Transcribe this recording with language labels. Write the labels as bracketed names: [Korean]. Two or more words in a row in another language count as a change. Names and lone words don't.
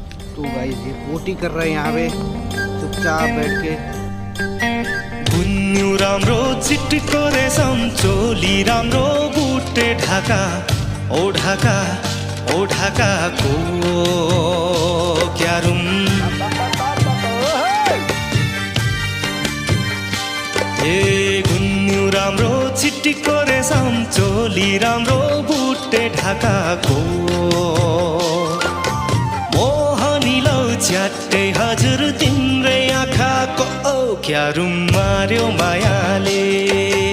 [Hindi] तो गाइस ये पोटी कर रहे हैं यहाँ पे चुपचाप बैठ के। [Nepali] गुन्यु राम्रो चिट्टको रेशम चोली राम्रो बुटे ढाका ओ ढाका ओ ढाकाको क्यारुम ए गुन्यु राम्रो चिट्टको रेशम चोली राम्रो बुटे ढाकाको मोहनी लौ च्याट्टै हजुर तिम्रै आँखाको ओ क्यारुम मार्यो मायाले।